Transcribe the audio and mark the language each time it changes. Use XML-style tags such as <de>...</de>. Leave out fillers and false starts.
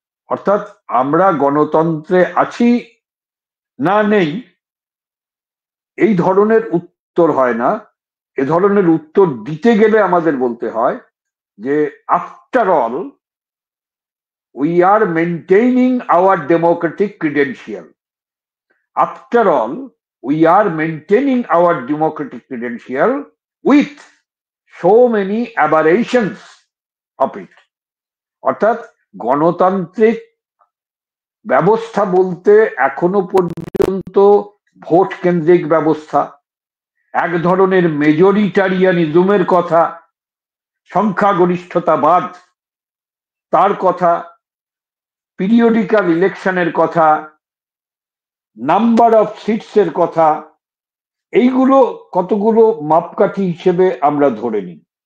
<bn>অর্থাৎ আমরা গণতন্ত্রে আছি না নেই, এই ধরনের উত্তর হয় না। এ ধরনের উত্তর দিতে গেলে আমাদের বলতে হয় যে</bn> <en>After all we are maintaining our democratic credential. After all we are maintaining our democratic credential with so many aberrations of it.</en> <bn>অর্থাৎ গণতান্ত্রিক ব্যবস্থা বলতে এখনো পর্যন্ত ভোট কেন্দ্রিক ব্যবস্থা, এক ধরনের মেজরিটারিয়ানিজমের কথা, সংখ্যাগরিষ্ঠতাবাদ তার কথা, পিরিয়ডিক্যাল ইলেকশনের কথা, নাম্বার অফ সিটস এর কথা, এইগুলো কতগুলো মাপকাঠি হিসেবে আমরা ধরে নিই।</bn>